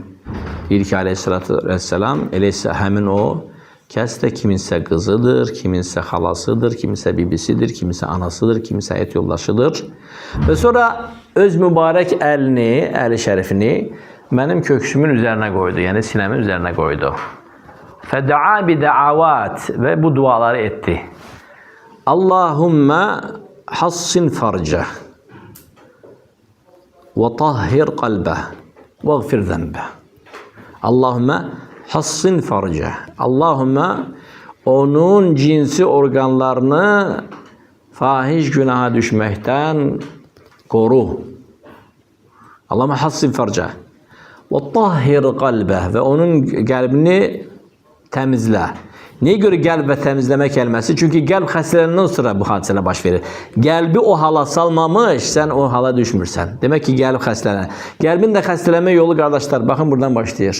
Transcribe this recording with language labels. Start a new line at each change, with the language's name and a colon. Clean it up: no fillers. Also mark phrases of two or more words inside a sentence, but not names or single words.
Azerbaijani: Deyir ki, aleyhissalatü vesselam, eləysə həmin o kəs də kiminsə qızıdır, kiminsə xalasıdır, kiminsə bibisidir, kiminsə anasıdır, kiminsə həyat yoldaşıdır. Və sonra öz mübarək əlini, əli şərifini mənim köksümün üzərinə qoydu, yəni sinəmin üzərinə qoydu. Fəda'a bida'avat və bu duaları etdi.
Arabic: اللهم حصن فرجه وطهر قلبه واغفر ذنبه. اللهم حصن فرجه.
Azerbaijani: Allahümme onun cinsi organlarını fahiş günaha düşməkdən qoru.
Arabic: اللهم حصن فرجه وطهر قلبه
Azerbaijani: və onun qəlbini təmizlə. Niyə görə qəlb və təmizləmə kəlməsi? Çünki qəlb xəstələnəndən sonra bu hadisələr baş verir. Qəlbi o hala salmamış, sən o hala düşmürsən. Demək ki, qəlb xəstələnər. Qəlbin də xəstələnmə yolu, qardaşlar, baxın buradan başlayır.